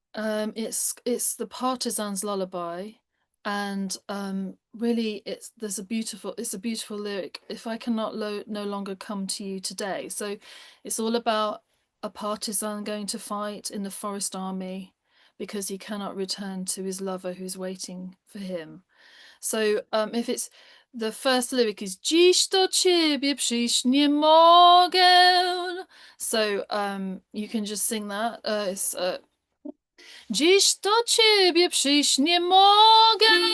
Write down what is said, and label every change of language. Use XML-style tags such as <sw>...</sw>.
<en>It's the partisan's lullaby, and really it's a beautiful lyric. If I cannot no longer come to you today. So it's all about a partisan going to fight in the forest army because he cannot return to his lover who's waiting for him. So if it's the first lyric is</en> <pl>Dziś do Ciebie przyjść nie mogę.</pl> <en>So you can just sing that. It's</en> <pl>Dziś do Ciebie przyjść nie mogę.</pl>